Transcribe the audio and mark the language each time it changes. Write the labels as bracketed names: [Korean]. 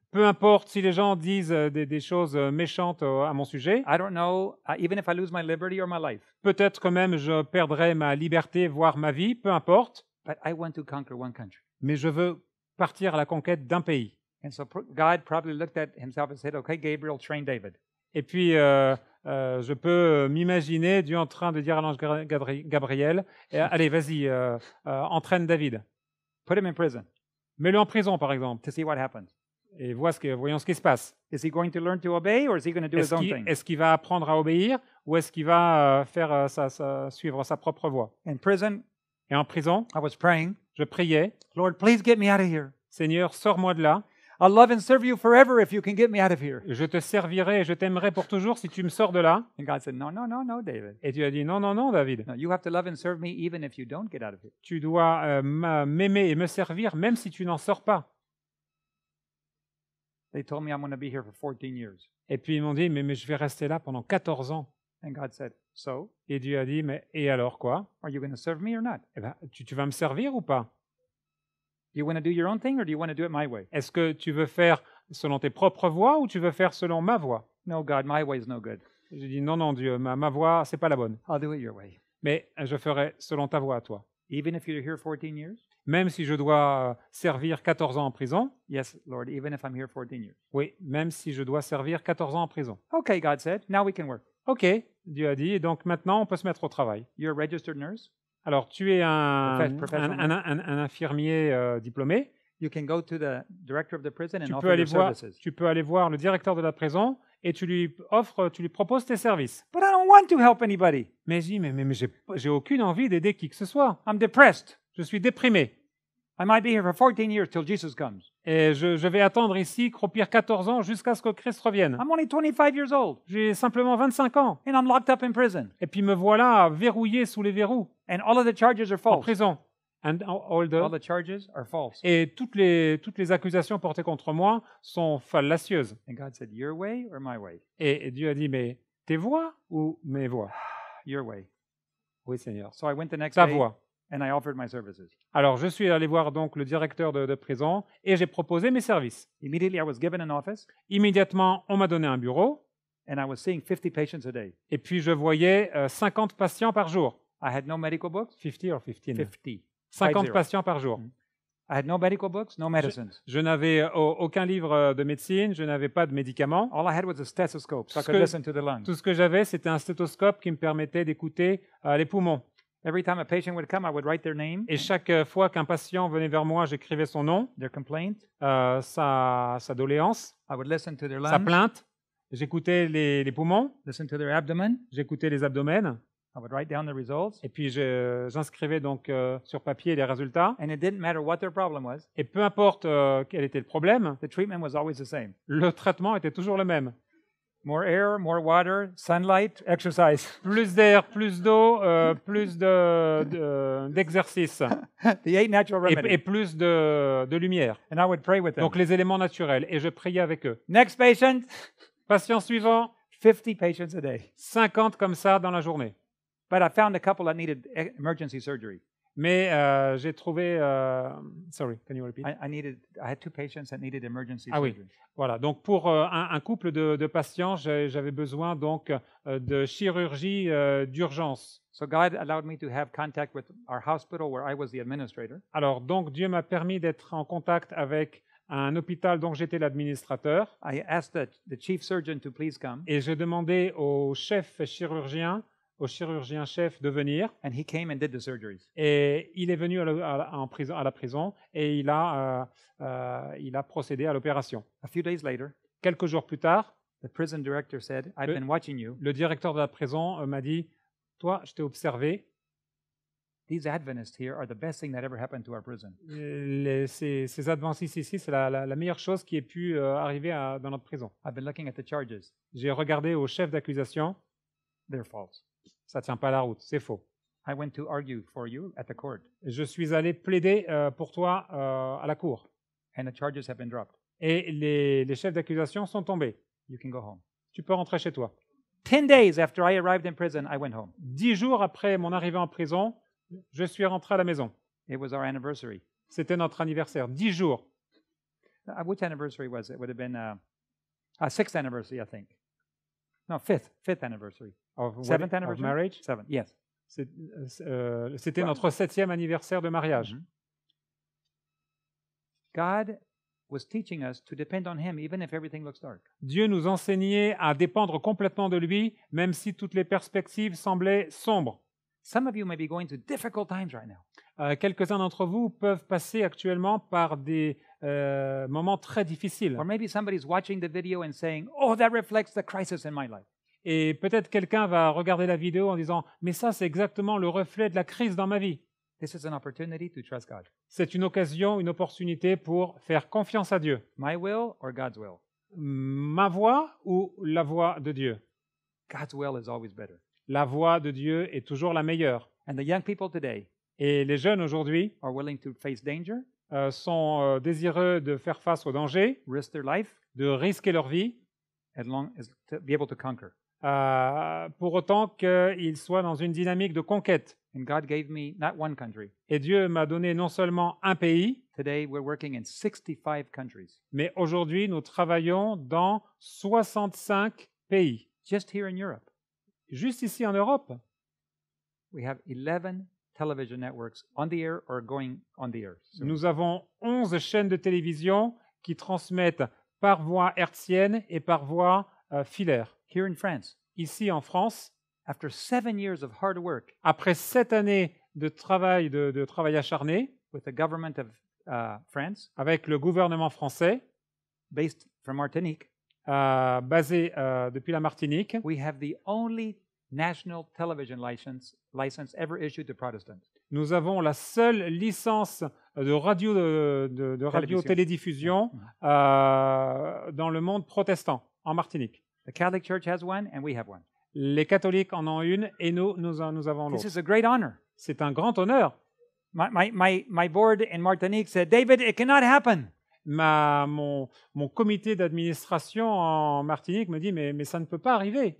[French] Peu importe si les gens disent des choses méchantes à mon sujet. [English] I don't know, even if I lose my liberty or my life. [French] Peut-être que même je perdrai ma liberté, voire ma vie, peu importe. [English] But I want to conquer one country. [French] Mais je veux partir à la conquête d'un pays. [English] And so God probably looked at himself and said, okay, Gabriel, train David. [French] Et puis, je peux m'imaginer Dieu en train de dire à l'ange Gabriel, allez, vas-y, entraîne David. [English] Put him in prison [French] Mets-le en prison, par exemple, [English] to see what happens. [French] et voyons ce qui se passe. [English] Is he going to learn to obey or is he going to do his own thing? [French] Est-ce qu'il va apprendre à obéir ou est-ce qu'il va suivre sa propre voie? [English] In prison, [French] Et en prison, [English] I was praying, [French] je priais, [English] Lord, please get me out of here. [French] Seigneur, sors-moi de là. [English] I'll love and serve you forever if you can get me out of here. [French] Je te servirai et je t'aimerai pour toujours si tu me sors de là. [English] And God said, no, no, no, no, David. [French] Et Dieu a dit, non, non, non, David. [English] No, you have to love and serve me even if you don't get out of here. [French] Tu dois m'aimer et me servir même si tu n'en sors pas. [English] They told me I'm going to be here for 14 years. [French] Et puis ils m'ont dit, mais je vais rester là pendant 14 ans. [English] And God said, so, [French] Et Dieu a dit, mais et alors quoi? [English] are you going to serve me or not? [French] Eh ben, tu vas me servir ou pas? [English] Do you want to do your own thing or do you want to do it my way? [French] Est-ce que tu veux faire selon tes propres voies ou tu veux faire selon ma voie? [English] No, God, my way is no good. [French] J'ai dit, non, non, Dieu, ma voie, c'est pas la bonne. [English] I'll do it your way. [French] Mais je ferai selon ta voie à toi. [English] Even if you're here 14 years? [French] Même si je dois servir 14 ans en prison, [English] Yes, Lord, even if I'm here 14 years. [French] oui, même si je dois servir 14 ans en prison. [English] Okay, God said, now we can work. [French] Ok, Dieu a dit, et donc maintenant on peut se mettre au travail. [English] You're a registered nurse. [French] Alors tu es un [English] Professional. [French] infirmier diplômé. [English] you can go to the director of the prison and [French] Tu peux [English] offer [French] aller [English] your [French] voir, [English] services. [French] tu peux aller voir le directeur de la prison et tu lui proposes tes services. [English] But I don't want to help anybody. [French] Mais je dis, mais j'ai aucune envie d'aider qui que ce soit. [English] I'm depressed. [French] Je suis déprimé. [English] I might be here for 14 years till Jesus comes. [French] Et je vais attendre ici, croupir 14 ans jusqu'à ce que Christ revienne. [English] I'm only 25 years old, [French] J'ai simplement 25 ans. [English] and I'm locked up in prison. [French] Et puis me voilà verrouillé sous les verrous, [English] And all of the charges are false. prison. And all All the charges are false. [French] Et toutes les accusations portées contre moi sont fallacieuses. [English] And God said, your way or my way? [French] Et Dieu a dit, mais tes voix ou mes voix? [English] Your way. [French] Oui, Seigneur. [English] So I went the next [French] Ta [English] day [French] voix. [English] and I offered my services. [French] Alors, je suis allé voir donc le directeur de prison et j'ai proposé mes services. [English] Immediately, I was given an office, [French] Immédiatement, on m'a donné un bureau [English] and I was seeing 50 patients a day. [French] et puis je voyais 50 patients par jour. [English] I had no medical books. 50 or 15? 50. 50 50. [French] patients par jour. [English] I had no medical books, no medicines. [French] Je n'avais aucun livre de médecine, je n'avais pas de médicaments. [English] All I had was a stethoscope, so I [French] Tout ce [English] could [French] que- [English] listen to the lungs. [French] Tout ce que j'avais, c'était un stéthoscope qui me permettait d'écouter les poumons. [English] Every time a patient would come, I would write their name, [French] Et chaque fois qu'un patient venait vers moi, j'écrivais son nom, [English] their complaint. [French] sa doléance, [English] I would listen to their [French] sa [English] lungs, [French] plainte. J'écoutais les poumons, [English] listen to their abdomen. [French] j'écoutais les abdomens, [English] I would write down the results. [French] et puis j'inscrivais donc sur papier les résultats. [English] And it didn't matter what their problem was, [French] Et peu importe quel était le problème, [English] the treatment was always the same. [French] le traitement était toujours le même. [English] More air, more water, sunlight, exercise. [French] Plus d'air, plus d'eau, plus d'exercice [English] The 8 natural [French] et [English] remedies. [French] plus de lumière. [English] And I would pray with them. [French] Donc les éléments naturels. Et je priais avec eux. [English] Next patient, [French] Patient suivant, [English] 50 patients a day. [French] 50 comme ça dans la journée. [English] But I found a couple that needed emergency surgery. [French] Mais j'ai trouvé... [English] sorry, can you repeat? I had 2 patients that needed emergency [French] Ah oui. [English] surgery. [French] Voilà, donc pour un couple de patients, j'avais besoin donc de chirurgie d'urgence. [English] So God allowed me to have contact with our hospital where I was the administrator. [French] Alors donc Dieu m'a permis d'être en contact avec un hôpital dont j'étais l'administrateur [English] I asked the chief surgeon to please come, [French] et j'ai demandé au chirurgien chef de venir [English] and he came and did the surgeries. [French] et il est venu à la prison et il a procédé à l'opération. [English] A few days later, [French] Quelques jours plus tard, [English] the prison director said, I've been watching you. [French] le directeur de la prison m'a dit « Toi, je t'ai observé, [English] These Adventists here are the best thing that ever happened to our prison. [French] ces adventistes ici, c'est la meilleure chose qui ait pu arriver dans notre prison. [English] I've been looking at the charges. [French] J'ai regardé au chef d'accusation, [English] They're false. [French] ça ne tient pas la route, c'est faux. [English] I went to argue for you at the court, [French] Je suis allé plaider pour toi à la cour. [English] and the charges have been dropped. [French] Et les chefs d'accusation sont tombés. [English] You can go home. [French] Tu peux rentrer chez toi. [English] 10 days after I arrived in prison, I went home. [French] 10 jours après mon arrivée en prison, je suis rentré à la maison. [English] It was our anniversary. [French] C'était notre anniversaire. 10 jours. [English] Which anniversary was it? It would have been 6th anniversary, I think. No, 5th anniversary. Of 7th anniversary? marriage. 7th, yes. [French] C'était notre 7e anniversaire de mariage. Mhm. [English] God was teaching us to depend on Him even if everything looks dark. [French] Dieu nous enseignait à dépendre complètement de lui, même si toutes les perspectives semblaient sombres. [English] Some of you may be going through difficult times right now. [French] Quelques-uns d'entre vous peuvent passer actuellement par des moments très difficiles. [English] Or maybe somebody's watching the video and saying, oh, that reflects the crisis in my life. [French] Et peut-être quelqu'un va regarder la vidéo en disant « Mais ça, c'est exactement le reflet de la crise dans ma vie. [English] This is an opportunity to trust God. » [French] C'est une occasion, une opportunité pour faire confiance à Dieu. [English] My will or God's will? [French] Ma voix ou la voix de Dieu? [English] God's will is always better. [French] La voix de Dieu est toujours la meilleure. [English] And the young people today [French] Et les jeunes aujourd'hui [English] are willing to face danger, [French] sont désireux de faire face au danger, [English] risk their life, [French] de risquer leur vie, [English] as long as to be able to conquer. [French] pour autant qu'ils soient dans une dynamique de conquête. [English] And God gave me not one country. [French] Et Dieu m'a donné non seulement un pays, [English] Today we're working in 65 countries. [French] mais aujourd'hui nous travaillons dans 65 pays. [English] Just here in Europe, [French] Juste ici en Europe, [English] we have 11 television networks on the air or going on the air. So [French] nous avons 11 chaînes de télévision qui transmettent par voie hertzienne et par voie filaire. [English] here in France, [French] Ici en France, [English] after 7 years of hard work [French] après 7 années de travail acharné, [English] with the government France, [French] avec le gouvernement français, [English] based from Martinique. [French] basé depuis la Martinique. [English] We have the only national television license ever issued to Protestants. [French] Nous avons la seule licence de radio-télédiffusion dans le monde protestant, en Martinique. [English] The Catholic Church has one, and we have one. [French] Les catholiques en ont une et nous avons [English] This [French] l'autre. [English] is a great honor. [French] C'est un grand honneur. [English] My board in Martinique said, David, it cannot happen. [French] Mon comité d'administration en Martinique me dit mais ça ne peut pas arriver.